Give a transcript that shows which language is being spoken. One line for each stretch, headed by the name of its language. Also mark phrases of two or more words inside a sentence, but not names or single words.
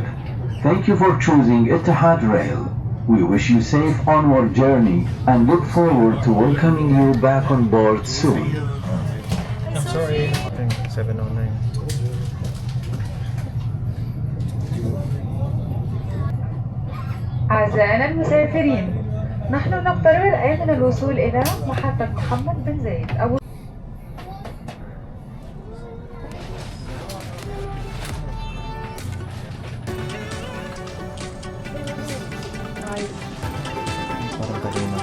English: Thank you for choosing Etihad Rail. We wish you safe onward journey and look forward to welcoming you back on board soon. Sorry. 709.
Arabic: أعزائنا المسافرين، نحن نقترب الآن من الوصول إلى محطة محمد بن زايد أبو
Filipino: Parang kanina.